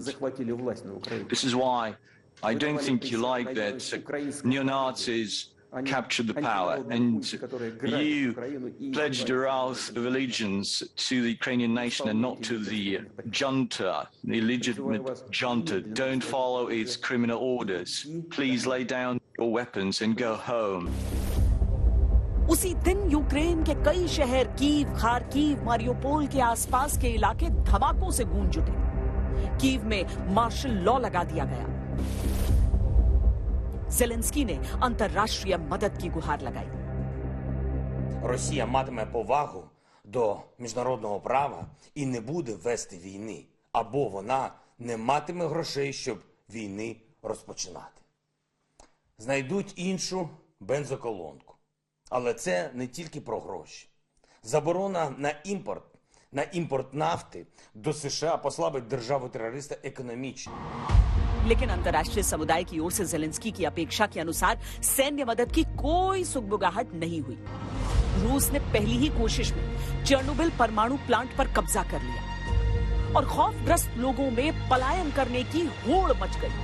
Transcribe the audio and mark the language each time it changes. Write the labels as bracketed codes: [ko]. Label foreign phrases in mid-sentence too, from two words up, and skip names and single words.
[en] This is why I don't think you like that neo-Nazis captured the power and you pledged your oath of allegiance to the Ukrainian nation and not to the junta, the illegitimate junta. Don't follow its criminal orders. Please lay down your weapons and go home. [hi] उसी दिन यूक्रेन के कई शहर कीव, खार्किव, मारियोपोल के आसपास के इलाके धमाकों से गूंज उठे। कीव में [en] martial law [hi] लगा दिया गया। ज़ेलेंस्की ने अंतर्राष्ट्रीय मदद की गुहार लगाई। [uk] Росія матиме повагу до міжнародного права і не буде вести війни, або вона не матиме грошей, щоб війни розпочинати. Знайдуть іншу бензоколонку. Але це не тільки про гроші. Заборона на імпорт нафти до США послабить державу-терориста економічно. [hi] लेकिन अंतर्राष्ट्रीय समुदाय की ओर से ज़ेलेंस्की की अपेक्षा के अनुसार सैन्य मदद की कोई सुगबुगाहट नहीं हुई। रूस ने पहली ही कोशिश में चेर्नोबिल परमाणु प्लांट पर कब्जा कर लिया और खौफग्रस्त लोगों में पलायन करने की होड़ मच गई।